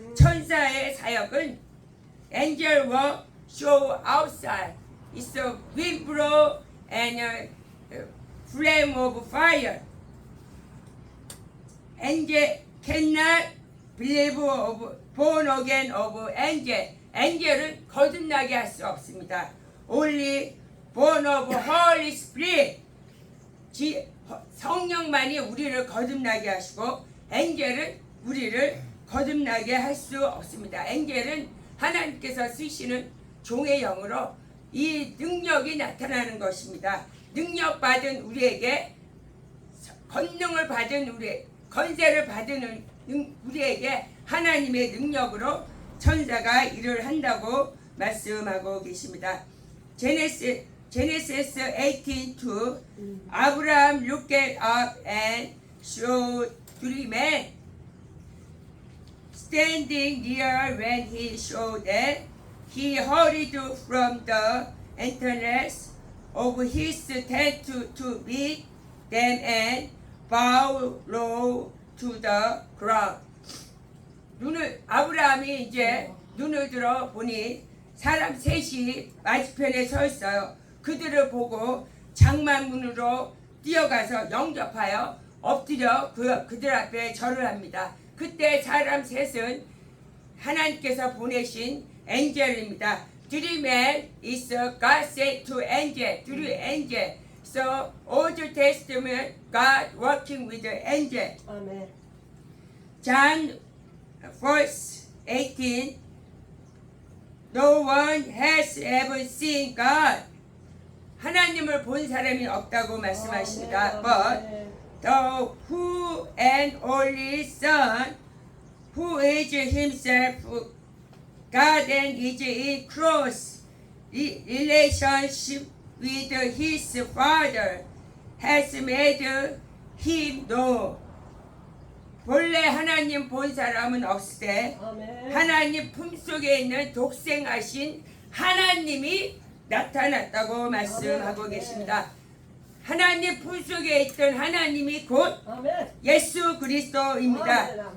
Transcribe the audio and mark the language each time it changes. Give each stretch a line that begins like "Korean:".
Korean: 천사의 사역은
English: angel work show outside. It's a wind blow and a flame of fire. Angel cannot believe of born again of angel.
Korean: 엔젤은 거듭나게 할 수 없습니다.
English: Only born of Holy Spirit.
Korean: 성령만이 우리를 거듭나게 하시고 엔젤은 우리를 거듭나게 할 수 없습니다. 엔겔은 하나님께서 쓰시는 종의 영으로 이 능력이 나타나는 것입니다. 능력받은 우리에게, 권능을 받은 우리, 건세를 받은 우리에게 하나님의 능력으로 천사가 일을 한다고 말씀하고 계십니다.
English: Genesis 18:2 Abraham looked up and saw three men standing near. When he saw them, he hurried from the entrance of his tent to meet them and bow low to the ground.
Korean: 아브라함이 이제 눈을 들어 보니 사람 셋이 맞은편에 서 있어요. 그들을 보고 장막문으로 뛰어가서 영접하여 엎드려 그들 앞에 절을 합니다. 그때 사람 셋은 하나님께서 보내신 엔젤입니다.
English: Three men is God sent to angel. Three angel. So Old Testament God working with the angel.
Korean: 아멘.
English: John verse 18. No one has ever seen God.
Korean: 하나님을 본 사람이 없다고 말씀하십니다.
English: But the who and only Son, who is himself God and is in close relationship with his Father, has made him known.
Korean: 본래 하나님 본 사람은 없으되 하나님 품속에 있는 독생하신 하나님이 나타났다고 말씀하고 계십니다. 하나님 품속에 있던 하나님이 곧 예수 그리스도입니다.